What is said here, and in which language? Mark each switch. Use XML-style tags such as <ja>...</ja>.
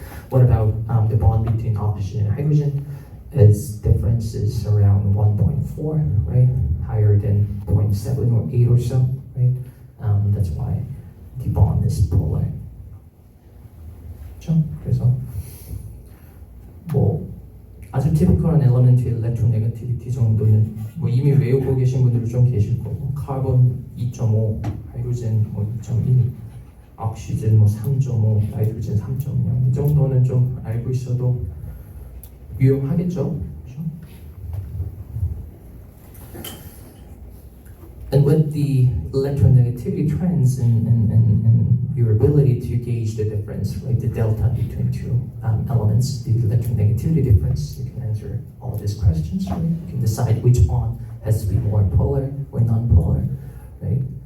<en>What about the bond between oxygen and hydrogen? Its difference is around 1.4, right, higher than 0.7 or 8 or so, right. That's why the bond is polar.</en> <ko>그렇죠? 그래서 뭐 아주 typical한 엘리먼트 electronegativity 정도는 뭐 이미 외우고 계신 분들도 좀 계실 거고, 카본 2.5, 하이드로젠 뭐 2.1, 옥시젠 뭐 3.5, 나이트로젠 3.0 이 정도는 좀 알고 있어도 유용하겠죠. 그렇죠?</ko> <en>And with the electronegativity trends and your ability to gauge the difference, right, the delta between two elements, the electronegativity difference, you can answer all these questions, right? You can decide which bond has to be more polar or non-polar, right?</en>